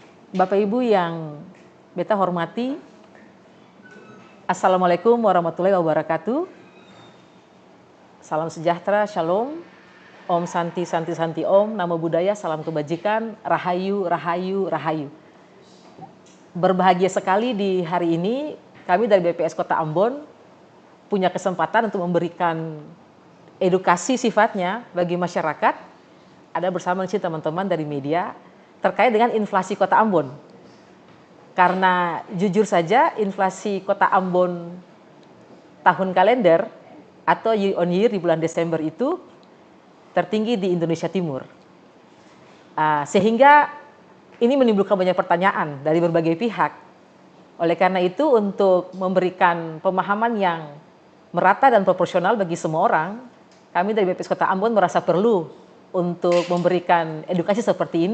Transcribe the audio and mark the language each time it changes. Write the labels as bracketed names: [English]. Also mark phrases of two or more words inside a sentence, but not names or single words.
[Indonesian] Bapak Ibu yang beta hormati, [Arabic] السلام عليكم ورحمة الله وبركاته. [Indonesian] Salam sejahtera, shalom, [Sanskrit] Om Santi Santi Santi Om, [Pali] Namo Buddhaya, [Indonesian] salam kebajikan, Rahayu, Rahayu, Rahayu. Berbahagia sekali di hari ini kami dari BPS Kota Ambon punya kesempatan untuk memberikan edukasi sifatnya bagi masyarakat. Ada bersama di sini teman-teman dari media terkait dengan inflasi Kota Ambon. Karena jujur saja inflasi Kota Ambon tahun kalender atau [English] year on year [Indonesian] di bulan Desember itu tertinggi di Indonesia Timur. Sehingga ini menimbulkan banyak pertanyaan dari berbagai pihak. Oleh karena itu untuk memberikan pemahaman yang merata dan proporsional bagi semua orang, kami dari BPS Kota Ambon merasa perlu untuk memberikan edukasi seperti ini.